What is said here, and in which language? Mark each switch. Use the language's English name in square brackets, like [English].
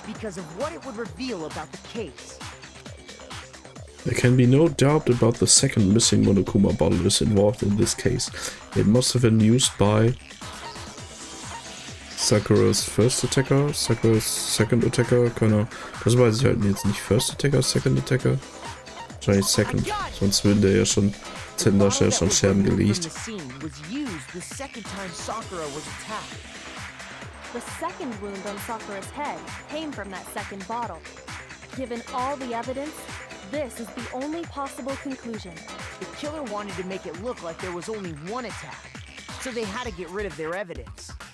[English] Because of what it would reveal about the case. There can be no doubt about the second missing Monokuma bottle is involved in this case. It must have been used by Sakura's first attacker, Sakura's second attacker, [German] keine Ahnung. Das weiß ich halt jetzt nicht. [English] First attacker, second attacker? [German] Wahrscheinlich second. Sonst würde der ja schon hätten da schnell schon Scherben gelegt. [English] The scene was used the second time Sakura was attacked. The second wound on Sakura's head came from that second bottle. Given all the evidence, this is the only possible conclusion. The killer wanted to make it look like there was only one attack, so they had to get rid of their evidence.